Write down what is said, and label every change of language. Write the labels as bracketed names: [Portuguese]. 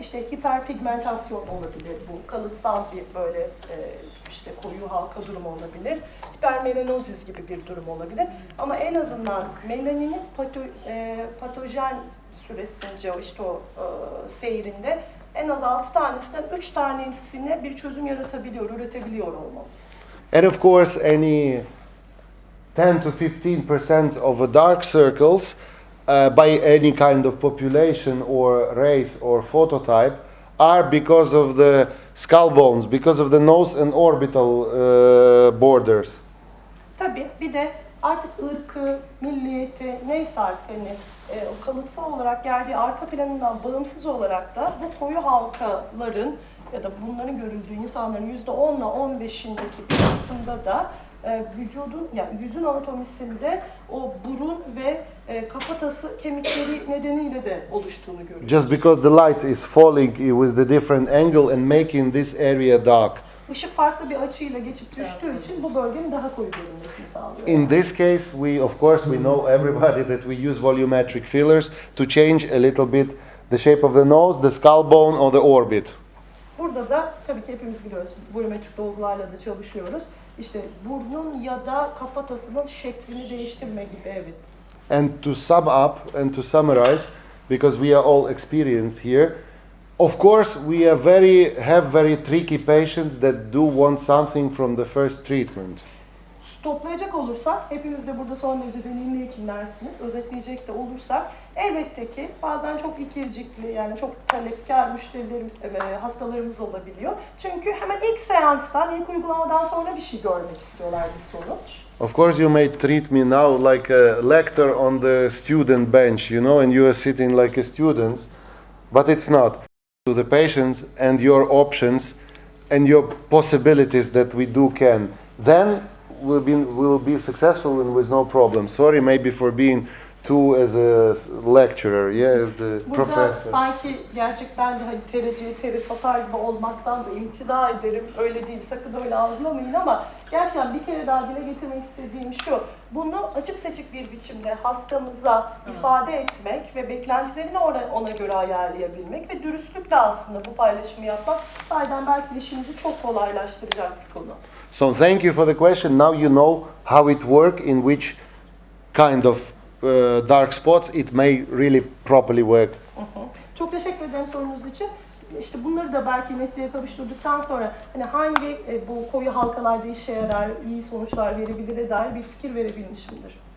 [Turkish] İşte hiperpigmentasyon olabilir, bu kalıtsal bir böyle işte koyu halka durumu olabilir, hipermelanozis gibi bir durum olabilir. Ama en azından melaninin patojen süresince işte o seyrinde en az 6 tanesinden 3 tanesine bir çözüm üretebiliyor olmalıyız. [English] And of course, any 10 to 15% of the dark circles by any kind of population or race or phototype are because of the skull bones because of the nose and orbital borders. [Turkish] Tabii bir de artık ırkı, milliyeti neyse artık hani o kalıtsal olarak geldiği arka planından bağımsız olarak da bu koyu halkaların ya da bunların görüldüğü insanların %10 ile 15'indeki bir kısımda da vücudun yani yüzün anatomisinde o burun ve kafatası kemikleri nedeniyle de oluştuğunu görüyoruz. [English] Just because the light is falling with the different angle and making this area dark. [Turkish] Işık farklı bir açıyla geçip düştüğü için bu bölgenin daha koyu görünmesini sağlıyor. [English] In this case, we of course we know everybody that we use volumetric fillers to change a little bit the shape of the nose, the skull bone or the orbit. [Turkish] Burada da tabii ki hepimiz biliyoruz, volumetrik dolgularla da çalışıyoruz. İşte burnun ya da kafatasının şeklini değiştirme gibi, evet. [English] And to sum up and to summarize, because we are all experienced here, of course we are have very tricky patients that do want something from the first treatment. [Turkish] Toplayacak olursak, hepimiz de burada son derece deneyimli hekimlersiniz. Özetleyecek de olursak, elbette ki bazen çok ikircikli, yani çok talepkar müşterilerimiz, hastalarımız olabiliyor. Çünkü hemen ilk seanstan, ilk uygulamadan sonra bir şey görmek istiyorlar, bir sonuç. [English] Of course you may treat me now like a lecturer on the student bench, you know, and you are sitting like a student, but it's not. To the patients and your options and your possibilities that we do can. Then we'll be successful and with no problem. Sorry maybe for being too as a lecturer, yeah, as the [Turkish] Burada [English] professor. [Turkish] sanki gerçekten de hani tereciye teri satar gibi olmaktan da imtina ederim. Öyle değil, sakın öyle algılamayın ama gerçekten bir kere daha dile getirmek istediğim şu. Bunu açık seçik bir biçimde hastamıza ifade etmek ve beklentilerini ona göre ayarlayabilmek ve dürüstlükle aslında bu paylaşımı yapmak sahiden belki de işimizi çok kolaylaştıracak bir konu. [English] So thank you for the question. Now you know how it works, in which kind of dark spots it may really properly work. [Turkish] Çok teşekkür ederim sorunuz için. İşte bunları da belki netliğe kavuşturduktan sonra hani hangi bu koyu halkalarda işe yarar, iyi sonuçlar verebilire dair bir fikir verebilmişimdir.